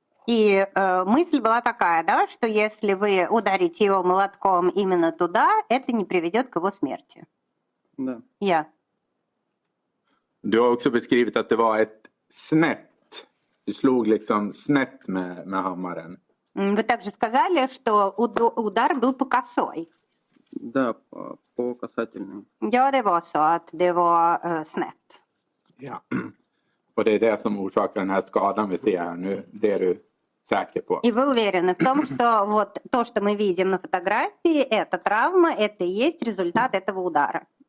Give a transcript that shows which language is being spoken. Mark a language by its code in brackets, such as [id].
[ru] И мысль была такая, да, что если вы ударите его молотком именно туда, это не приведет к его смерти. Да. [sv] Ja. Du har också beskrivit att det var ett snett. Du slog liksom snett med hammaren. [ru] Вы также сказали, что удар был по косой. Да, по касательной. [sv] Ja, det var så att det var snett. Ja. Och det är det som orsakar den här skadan vi ser här nu. Det är du säker på? [ru] И вы уверены в том, что вот то, что мы видим на фотографии, это травма, это и есть результат этого удара.